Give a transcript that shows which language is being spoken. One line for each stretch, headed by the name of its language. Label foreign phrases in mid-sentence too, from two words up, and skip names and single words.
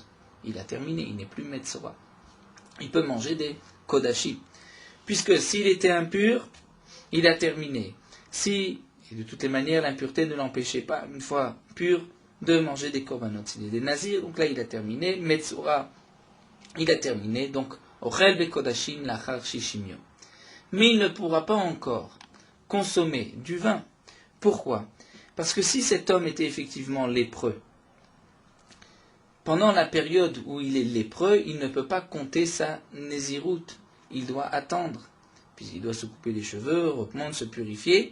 French: Il a terminé, il n'est plus Metzora. Il peut manger des Kodashim. Puisque s'il était impur, il a terminé. Si, et de toutes les manières, l'impureté ne l'empêchait pas, une fois pur, de manger des corbanotes. S'il est des nazirs, donc là il a terminé. Metzora, il a terminé. Donc,
Hebrew: אוכל בקדשים לאחר שישים יום.
French: Mais il ne pourra pas encore consommer du vin. Pourquoi? Parce que si cet homme était effectivement lépreux, pendant la période où il est lépreux, il ne peut pas compter sa Nézirout. Il doit attendre. Puis il doit se couper les cheveux, reprendre, se purifier.